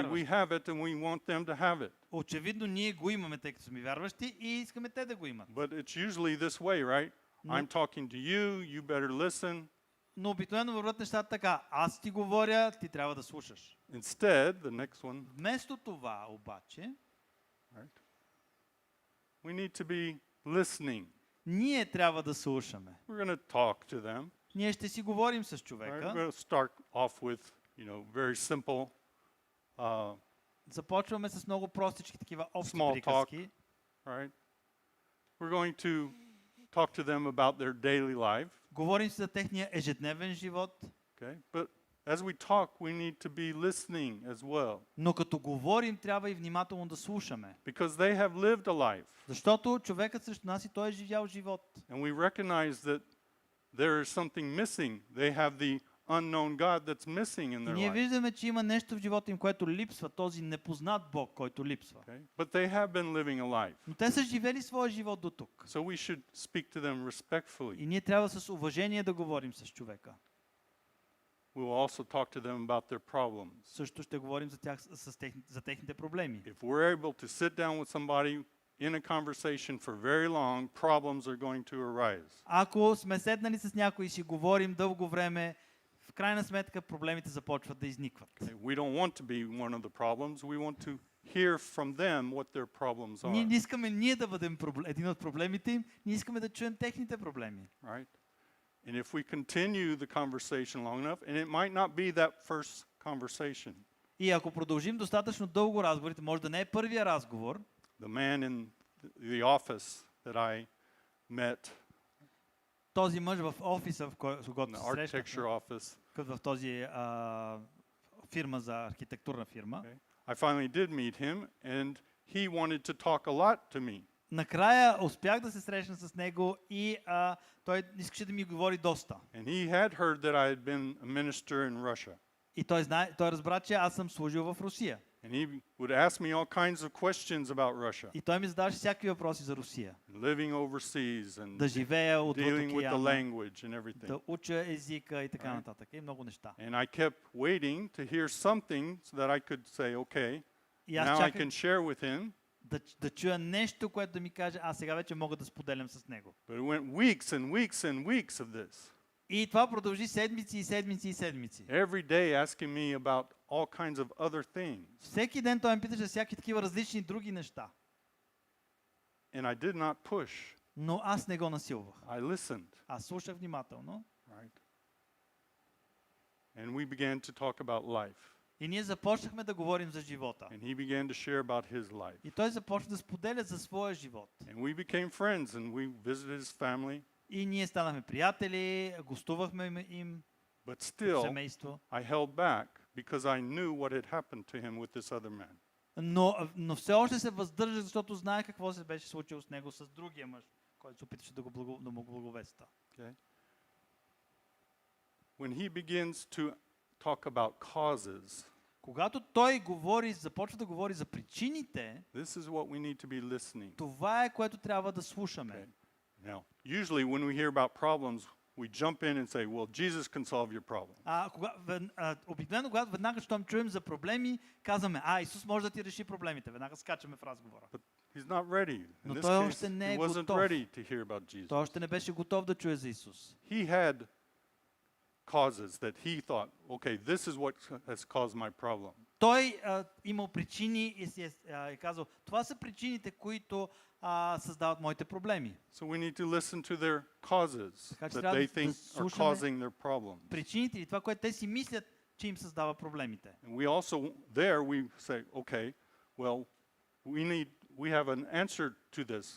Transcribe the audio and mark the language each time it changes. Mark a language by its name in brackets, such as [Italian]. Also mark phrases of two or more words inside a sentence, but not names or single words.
[English] obviously we [Bulgarian] вярващ. [English] have it and we want them to have it. [Bulgarian] Очевидно ние го имаме, тъй като сме вярващи и искаме те да го имат. [English] But it's usually this way, right? I'm talking to you, you better listen. [Bulgarian] Но обикновено върват нещата така. Аз ти говоря, ти трябва да слушаш. [English] Instead, the next one, [Bulgarian] Вместо това обаче, [English] right? We need to be listening. [Bulgarian] ние трябва да слушаме. [English] We're going to talk to them. [Bulgarian] Ние ще си говорим с [English] Right? We're [Bulgarian] човека. [English] going to start off with, very simple [Bulgarian] Започваме с много простички такива общи [English] Small talk. [Bulgarian] приказки. [English] right? We're going to talk to them about their daily life, [Bulgarian] Говорим си за техния ежедневен живот. [English] okay? But as we talk, we need to be listening as well, [Bulgarian] Но като говорим, трябва и внимателно да слушаме. [English] because they have lived a life, [Bulgarian] Защото човекът срещу нас и той е живял живот. [English] and we recognize that there is something missing. They have the unknown God that's missing in [Bulgarian] И [English] their [Bulgarian] ние [English] life, [Bulgarian] виждаме, че има нещо в живота им, което липсва, този непознат Бог, който липсва. [English] okay? But they have been living a life, [Bulgarian] Но те са живели своя живот до тук. [English] so we should speak to them respectfully. [Bulgarian] И ние трябва с уважение да говорим с човека. [English] we will also talk to them about their problems. [Bulgarian] Също ще говорим за техните проблеми. [English] If we're able to sit down with somebody in a conversation for very long, problems are going to arise. [Bulgarian] Ако сме седнали с някой и си говорим дълго време, в крайна сметка проблемите започват да изникват. [English] Okay, we don't want to be one of the problems. We want to hear from them what their problems [Bulgarian] Ние [English] are. [Bulgarian] не искаме ние да бъдем един от проблемите им, ние искаме да чуем техните проблеми. [English] Right? And if we continue the conversation long enough, and it might not be that first conversation. [Bulgarian] И ако продължим достатъчно дълго разговорите, може да не е първия разговор. [English] The man in the office that I met, [Bulgarian] Този мъж в офиса, в [English] in [Bulgarian] който [English] the [Bulgarian] се срещнахме, [English] architecture office, [Bulgarian] в този фирма за архитектурна фирма, [English] okay, I finally did meet him, and he wanted to talk a lot to me. [Bulgarian] накрая успях да се срещна с него и той искаше да ми говори доста. [English] And he had heard that I had been a minister in Russia. [Bulgarian] И той разбра, че аз съм служил в Русия. [English] And he would ask me all kinds of questions about Russia. [Bulgarian] И той ми задаваше всякакви въпроси за Русия. [English] Living overseas and [Bulgarian] Да живея отвъд [English] dealing with the [Bulgarian] океана, [English] language and everything. [Bulgarian] да уча езика и така [English] Right. [Bulgarian] нататък. И много неща. [English] And I kept waiting to hear something so that I could say, okay, [Bulgarian] И аз [English] now I [Bulgarian] чаках [English] can share with him. [Bulgarian] да чуя нещо, което да ми каже, аз сега вече мога да споделям с него. [English] But it went weeks and weeks and weeks of this. [Bulgarian] И това продължи седмици и седмици и седмици. [English] Every day asking me about all kinds of other things. [Bulgarian] Всеки ден той ме питаше всякакви такива различни други неща. [English] And I did not push. [Bulgarian] Но аз не го насилвах. [English] I listened. [Bulgarian] Аз слушах внимателно. [English] Right? And we began to talk about life. [Bulgarian] И ние започнахме да говорим за живота. [English] And he began to share about his life. [Bulgarian] И той започна да споделя за своя живот. [English] And we became friends and we visited his family. [Bulgarian] И ние станахме приятели, гостувахме им [English] But [Bulgarian] в [English] still, [Bulgarian] семейство. [English] I held back because I knew what had happened to him with this other man. [Bulgarian] Но все още се въздържах, защото знае какво се беше случило с него, с другия мъж, който се опитваше да му благовеста. [English] Okay? When he begins to talk about causes, [Bulgarian] Когато той започва да говори за причините, [English] this is what we need to be listening. [Bulgarian] това е което трябва да слушаме. [English] Okay. Now, usually when we hear about problems, we jump in and say, well, Jesus can solve your problem. [Bulgarian] Обикновено, когато веднага, щом чуем за проблеми, казваме, Исус може да ти реши проблемите. Веднага скачаме в разговора. [English] But he's not ready. In [Bulgarian] Но [English] this [Bulgarian] той [English] case, [Bulgarian] още не [English] he [Bulgarian] е [English] wasn't [Bulgarian] готов. [English] ready to hear about Jesus. [Bulgarian] Той още не беше готов да чуе за Исус. [English] He had causes that he thought, okay, this is what has caused my problem. [Bulgarian] Той имал причини и си е казал, това са причините, които създават моите проблеми. [English] So we need to listen to their causes [Bulgarian] Така че [English] that [Bulgarian] трябва [English] they [Bulgarian] да [English] think are [Bulgarian] слушаме [English] causing their problems. [Bulgarian] Причините или това, което те си мислят, че им създава проблемите. [English] And we also, there we say, okay, well, we have an answer to this.